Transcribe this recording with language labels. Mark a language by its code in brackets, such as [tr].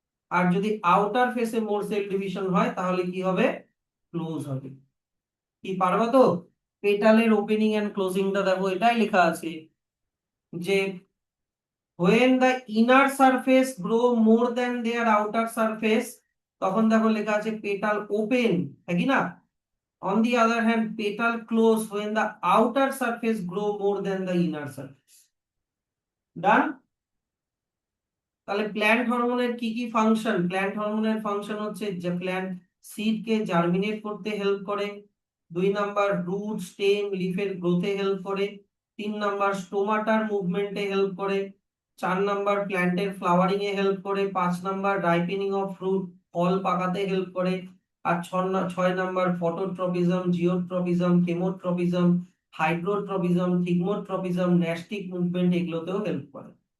[bn] আর যদি আউটার ফেসে মোর cell division হয় তাহলে কি হবে, ক্লোজ হবে। কি পারবা তো? পেটালের ওপেনিং এন্ড ক্লোজিংটা দেখো এটাই লেখা আছে যে [en] when the inner surface grow more than their outer surface, [bn] তখন দেখো লেখা আছে পেটাল ওপেন, হ্যাঁ কি না? [en] on the other hand petal close when the outer surface grow more than the inner surface. [bn] ডান? তাহলে প্ল্যান্ট হরমোনের কি কি ফাংশন? প্ল্যান্ট হরমোনের ফাংশন হচ্ছে যে প্ল্যান্ট সিড কে জার্মিনেট করতে হেল্প করে, 2 নাম্বার রুট স্টেম লিফের গ্রোথে হেল্প করে, 3 নাম্বার স্টোমাটার মুভমেন্টে হেল্প করে, 4 নাম্বার প্ল্যান্টের ফ্লাওয়ারিং এ হেল্প করে, 5 number ripening of fruit fall পাকাতে help করে, আর 6 number phototropism, geotropism, chemotropism, hydrotropism, thigmotropism, nastic movement এগুলোতেও help করে।